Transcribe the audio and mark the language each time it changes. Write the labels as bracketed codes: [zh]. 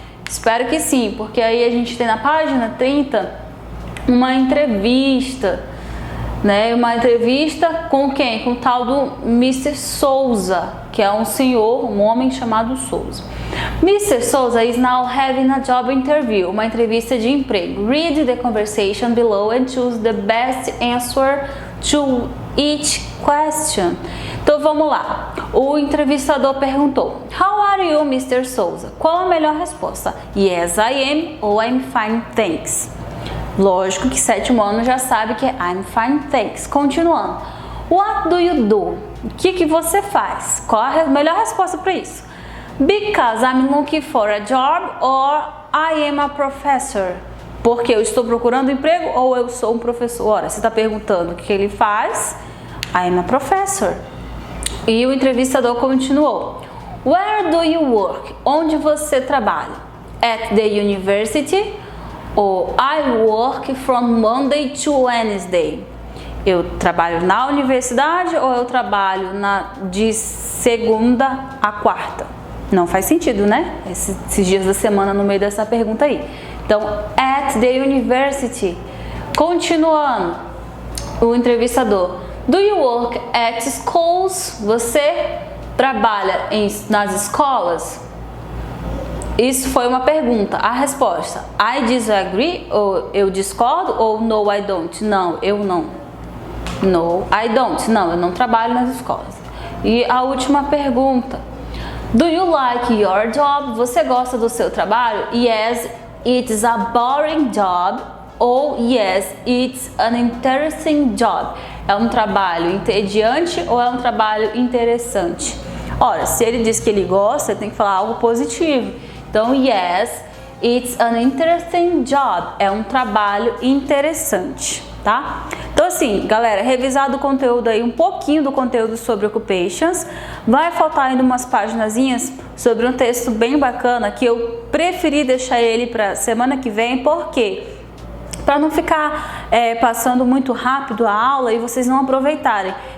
[pt] Espero que sim, porque aí a gente tem na página 30 uma entrevista, né? Uma entrevista com quem? Com o tal do Mr. Souza, que é um senhor, um homem chamado Souza. [en] Mr. Souza is now having a job interview, [pt] uma entrevista de emprego. [en] Read the conversation below and choose the best answer to each question. [pt] Então vamos lá. O entrevistador perguntou: [en] How are you, Mr. Souza? [pt] Qual a melhor resposta? [en] Yes, I am ou I'm fine, thanks. [pt] Lógico que 7º ano já sabe que é [en] I'm fine, thanks. [pt] Continuando. [en] What do you do? [pt] O que você faz? Qual a melhor resposta para isso? [en] Because I'm looking for a job or I am a professor. [pt] Porque eu estou procurando emprego ou eu sou um professor. Ora, você está perguntando o que ele faz? [en] I am a professor. [pt] E o entrevistador continuou. [en] Where do you work? [pt] Onde você trabalha? [en] At the university or I work from Monday to Wednesday. [pt] Eu trabalho na universidade ou eu trabalho de segunda a quarta? Não faz sentido, né? Esses dias da semana no meio dessa pergunta aí. [en] Então, at the university. [pt] Continuando, o entrevistador. [en] Do you work at schools? [pt] Você trabalha nas escolas? Isso foi uma pergunta. A resposta, [en] I disagree, [pt] ou eu discordo, ou [en] no, I don't. [pt] Não, eu não. [en] No, I don't. [pt] Não, eu não trabalho nas escolas. E a última pergunta. [en] Do you like your job? [pt] Você gosta do seu trabalho? [en] Yes, it's a boring job. Ou yes, it's an interesting job. [pt] É um trabalho entediante ou é um trabalho interessante? Ora, se ele diz que ele gosta, tem que falar algo positivo. [en] Então, yes, it's an interesting job. [pt] É um trabalho interessante, tá? Então, assim, galera, revisado o conteúdo aí, um pouquinho do conteúdo sobre occupations. Vai faltar ainda umas paginazinhas sobre um texto bem bacana que eu preferi deixar ele para semana que vem, porque para não ficar passando muito rápido a aula e vocês não aproveitarem.